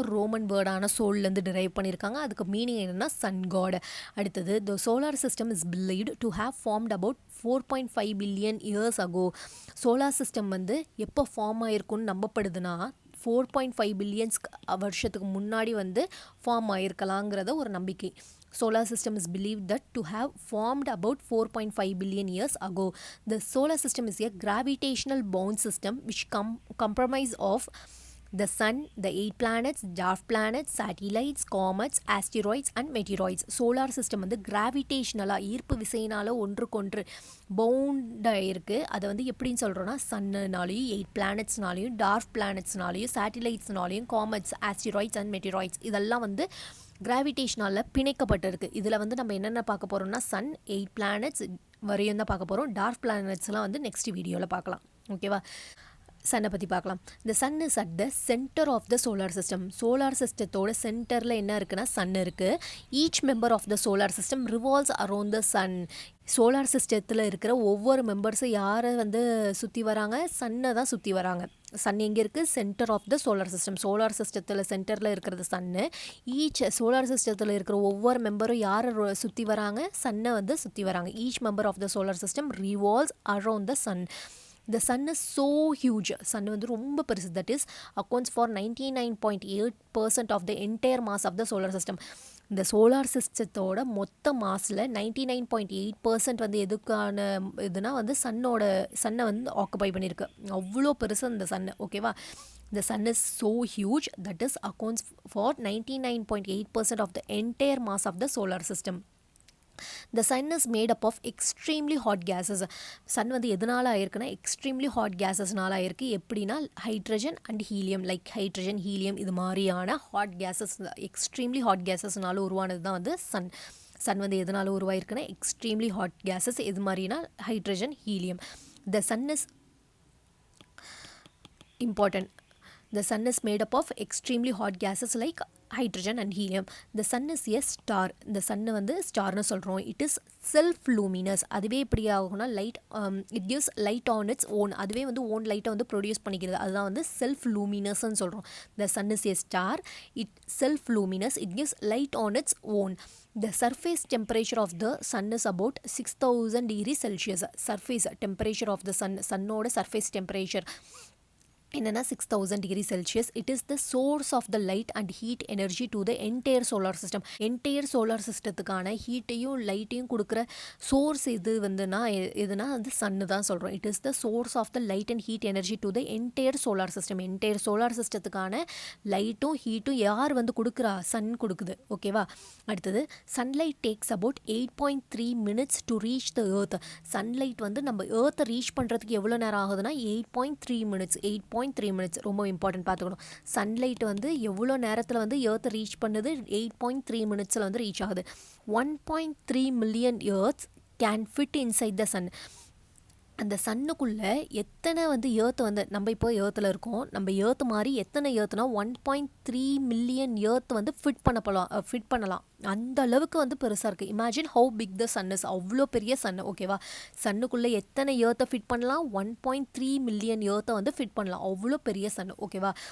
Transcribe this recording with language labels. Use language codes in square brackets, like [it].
[ta] Roman வேர்டான சோல்லேருந்து drive பண்ணியிருக்காங்க. அதுக்கு meaning என்னென்னா சன் காட். [en] அடுத்தது the solar system is believed to have formed about 4.5 billion years ago. [ta] Solar system வந்து எப்போ ஃபார்ம் ஆகிருக்குன்னு நம்பப்படுதுன்னா 4.5 பில்லியன்ஸ் வருஷத்துக்கு முன்னாடி வந்து ஃபார்ம் ஆகிருக்கலாங்கிறத ஒரு நம்பிக்கை. [en] Solar system is believed that to have formed about 4.5 billion years ago. The solar system is a gravitational bound system which comprise of the sun, the 8 planets, dwarf planets, satellites, comets, asteroids and meteoroids. [ta] Solar system வந்து கிராவிடேஷனலா ஈர்ப்பு விசையினால ஒன்றுக்கொன்று பவுண்டாக இருக்குது. அதை வந்து எப்படின்னு சொல்கிறோன்னா சன்னுனாலையும் 8 பிளானட்ஸ்னாலையும் dark பிளானட்ஸ்னாலையும் சேட்டிலைட்ஸ்னாலையும் comets, asteroids and மெட்டிராய்ட்ஸ் இதெல்லாம் வந்து கிராவிடேஷனால் பிணைக்கப்பட்டிருக்கு. இதில் வந்து நம்ம என்னென்ன பார்க்க போகிறோம்னா சன், 8 பிளானட்ஸ் வரையும் தான் பார்க்க போகிறோம். டார்க் பிளானட்ஸ்லாம் வந்து நெக்ஸ்ட் வீடியோவில் பார்க்கலாம். ஓகேவா. சன்னை பற்றி பார்க்கலாம். [en] இந்த sun is at the centre of the solar system. [ta] Solar சிஸ்டத்தோட சென்டரில் என்ன இருக்குன்னா சன் இருக்குது. [en] Each member of the solar system revolves around the sun. [ta] Solar சிஸ்டத்தில் இருக்கிற ஒவ்வொரு மெம்பர்ஸும் யாரை வந்து சுற்றி வராங்க? சன்னை தான் சுற்றி வராங்க. சன் எங்கே இருக்குது? [en] Centre of the solar system. [ta] Solar சிஸ்டத்தில் சென்டரில் இருக்கிறது சன்னு. ஈச் சோலார் சிஸ்டத்தில் இருக்கிற ஒவ்வொரு மெம்பரும் யாரை சுற்றி வராங்க? சன்னை வந்து சுற்றி வராங்க. [en] Each member of the solar system revolves around the sun. The sun is so huge. [ta] sun வந்து ரொம்ப பெருசு. [en] that is accounts for 99.8% of the entire mass of the solar system. [ta] இந்த சோலார் சிஸ்டத்தோட மொத்த மாஸில் 99.8% வந்து எதுக்கான இதுனா வந்து சன்னை வந்து ஆக்குபை பண்ணியிருக்கு. அவ்வளோ பெருசு இந்த சன்னு. ஓகேவா. [en] The sun is so huge that is accounts for 99.8% of the entire mass of the solar system. The sun is made up of extremely hot gases. [ta] Sun வந்து எதனால ஆயிருக்குன்னா extremely hot gasesனால ஆயிருக்கு. எப்படின்னா hydrogen and helium, like hydrogen helium இது மாதிரியான hot cases, extremely hot கேசஸ்னால உருவானது தான் வந்து சன். சன் வந்து எதனால உருவாயிருக்குன்னா எக்ஸ்ட்ரீம்லி ஹாட் கேசஸ் எது மாதிரினா hydrogen helium. [en] The sun is important. The sun is made up of extremely hot gases like hydrogen and helium. The sun is a star. [ta] The sun வந்து ஸ்டார்னு சொல்கிறோம். [en] It is self-luminous. [ta] அதுவே எப்படி ஆகும்னா light, [en] it gives light on its own. [ta] அதுவே வந்து own லைட்டை வந்து ப்ரொடியூஸ் பண்ணிக்கிறது. அதுதான் வந்து self-luminous-ன்னு சொல்கிறோம். [en] The sun is a star. It self-luminous. It gives light on its own. The surface temperature of the sun is about 6000 degrees Celsius. Surface temperature of the sun, சன்னோட surface temperature என்னன்னா 6000 degree Celsius. It is the source of the light and heat energy to the entire solar system. [ta] Entire solar systemத்துக்கான ஹீட்டையும் லைட்டையும் கொடுக்குற source இது வந்துன்னா எதுனா வந்து சன்னு தான் சொல்கிறோம். [en] It is the source of the light and heat energy to the entire solar system. [ta] Entire solar systemத்துக்கான லைட்டும் ஹீட்டும் யார் வந்து கொடுக்குறா? சன் கொடுக்குது. ஓகேவா? [en] அடுத்தது sunlight takes about 8.3 minutes to reach the earth. [ta] Sunlight வந்து நம்ம ஏர்த்தை ரீச் பண்ணுறதுக்கு எவ்வளோ நேரம் ஆகுதுன்னா 8.3 minutes. 8.3 minutes ரொம்ப இம்பார்ட்டன்ட் பார்த்துக்கணும். சன்லைட் வந்து எவ்வளோ நேரத்தில் வந்து எர்த்தை ரீச் பண்ணுது? 8.3 minutesல வந்து ரீச் ஆகுது. [en] 1.3 million earths can fit inside the sun. [ta] அந்த சன்னுக்குள்ளே எத்தனை வந்து ஏர்த்து வந்து நம்ம இப்போ ஏர்த்தில் இருக்கோம். நம்ம ஏர்த்து மாதிரி எத்தனை ஏர்த்துனா 1.3 million ஏர்த்து வந்து ஃபிட் பண்ணலாம். அந்த அளவுக்கு வந்து பெருசாக இருக்குது. [en] Imagine how big the sun is. [ta] அவ்வளோ பெரிய சன். ஓகேவா? சன்னுக்குள்ளே எத்தனை ஏர்த்தை ஃபிட் பண்ணலாம்? 1.3 million ஏர்த்தை வந்து ஃபிட் பண்ணலாம். அவ்வளோ பெரிய சன். ஓகேவா?